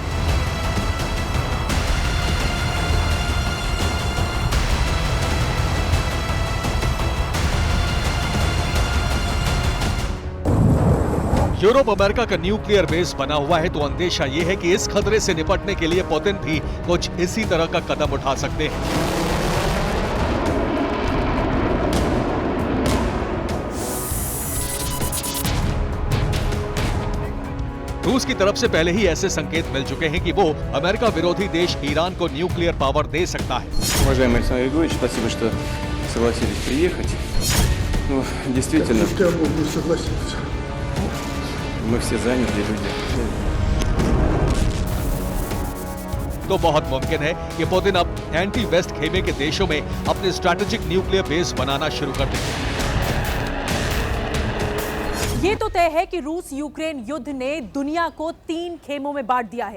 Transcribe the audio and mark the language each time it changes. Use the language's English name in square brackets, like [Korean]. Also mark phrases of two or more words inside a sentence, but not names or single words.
[Hindi] यूरोप अमेरिका का [English] nuclear base [Hindi] बना हुआ है, तो अंदेशा यह है कि इस खतरे से निपटने के लिए पुतिन भी कुछ इसी तरह का कदम उठा सकते हैं। रूस की तरफ से पहले ही ऐसे संकेत मिल चुके हैं कि वो अमेरिका विरोधी देश ईरान को [English] nuclear power [Hindi] दे सकता है। [Russian] Уважаемый Александр Григорьевич, спасибо, что согласились приехать. Ну, действительно, Я мог не согласиться. мы все занятые люди. [Hindi] तो बहुत मुमकिन है कि पुतिन अब [English] anti west [Hindi] खेमे के देशों में अपने [English] strategic nuclear base [Hindi] बनाना शुरू कर दें। ये तो तय है कि रूस यूक्रेन युद्ध ने दुनिया को 3 खेमों में बांट दिया है।